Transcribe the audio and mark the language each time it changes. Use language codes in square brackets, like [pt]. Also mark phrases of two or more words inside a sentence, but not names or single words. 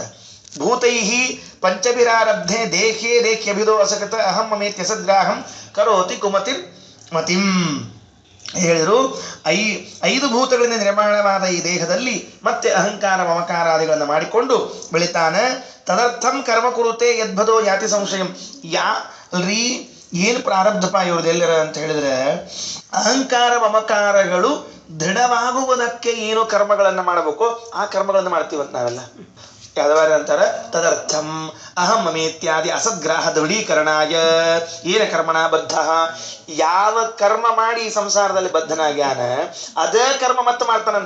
[sa] ಭೂತೈಹಿ ಪಂಚಭಿರಾರಬ್ಧೆ ದೇಹೇ ದೇಹ್ಯಭಿದೋ ಅಸಕತ ಅಹಂ ಮಮೇತ್ಯ ಸದ್ರಾಹಂ ಕರೋತಿ ಕುಮತಿರ್ ಮತಿಂ ಹೇಳಿದರು. [kn] 5 ಭೂತಗಳಿಂದ ನಿರ್ಮಾಣವಾದ ಈ ದೇಹದಲ್ಲಿ ಮತ್ತೆ ಅಹಂಕಾರ ಮಮಕಾರಾದಿಗಳನ್ನು ಮಾಡಿಕೊಂಡು ಬೆಳಿತಾನೆ. [sa] ತದರ್ಥಂ ಕರ್ಮ ಕುರುತೆ ಯದ್ಭದೋ ಯಾತಿ ಸಂಶಯಂ, [kn] ಯಾಲ್ರಿ ಏನು ಪ್ರಾರಬ್ಧಪ ಇವ್ರದ್ದು ಎಲ್ಲರ ಅಂತ ಹೇಳಿದ್ರೆ, ಅಹಂಕಾರ ಮಮಕಾರಗಳು ದೃಢವಾಗುವುದಕ್ಕೆ ಏನು ಕರ್ಮಗಳನ್ನು ಮಾಡಬೇಕು ಆ ಕರ್ಮಗಳನ್ನು ಮಾಡ್ತೀವಂತ ನಾವೆಲ್ಲ. ಯಾವ್ದಾರ ಅಂತಾರೆ [sa] ತದರ್ಥಂ ಅಹಂ ಮಮೇತ್ಯಾದಿ ಅಸದ್ಗ್ರಾಹ ದೃಢೀಕರಣಾಯ ಏನ ಕರ್ಮಣ ಬದ್ಧ, [kn] ಯಾವ ಕರ್ಮ ಮಾಡಿ ಸಂಸಾರದಲ್ಲಿ ಬದ್ಧನಾಗ್ಯಾನ ಅದೇ ಕರ್ಮ ಮತ್ತೆ ಮಾಡ್ತಾನಂತ.